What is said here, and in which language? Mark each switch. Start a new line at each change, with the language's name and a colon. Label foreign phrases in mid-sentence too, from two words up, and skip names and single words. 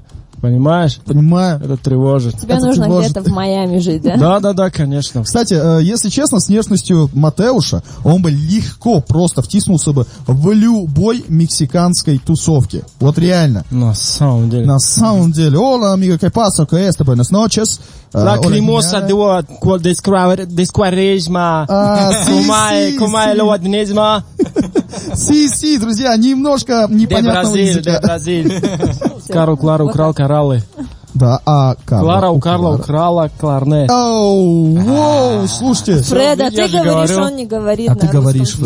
Russian: Понимаешь? Понимаю. Это тревожит. тебе это нужно тревожит. где-то в Майами жить, да? Да, конечно. Кстати, если честно, с внешностью Матеуша он бы легко просто втиснулся бы в любой мексиканской тусовке. Вот реально. На самом деле. На самом деле.
Spanish: Hola, amigo, ¿qué pasa? ¿Qué es? Buenas noches. Lacrimosa de Quaresma. Como é lo adnesma.
Russian: Си, друзья, немножко De непонятного Brasil, языка. de Brasil. Карл Клар украл кораллы. Да, а Клара у Карла украла кларнет. Воу, слушайте. Фред, а ты я же говоришь, говорю. он не говорит А на ты русском. говоришь, Фред.